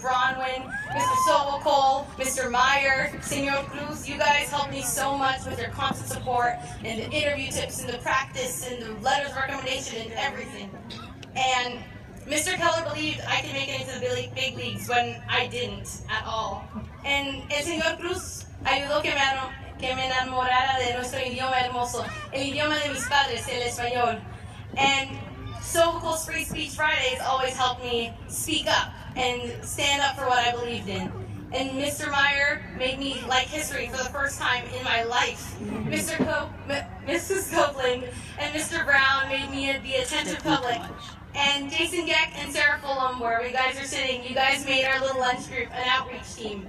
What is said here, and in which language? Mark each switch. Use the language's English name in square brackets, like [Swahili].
[English] Bronwyn, Mr. Sobocol, Mr. Meyer, Senor Cruz, you guys helped me so much with your constant support and the interview tips and the practice and the letters of recommendation and everything. And Mr. Keller believed I could make it into the big leagues when I didn't at all. [Spanish] And el Senor Cruz ayudó que me enamorara de nuestro idioma hermoso, el idioma de mis padres, el español. [English] And Sobocol's Free Speech Fridays always helped me speak up and stand up for what I believed in. And Mr. Meyer made me like history for the first time in my life. Mrs. Copeland and Mr. Brown made me the attentive public. And Jason Geck and Sarah Fulham, wherever you guys are sitting, you guys made our little lunch group an outreach team.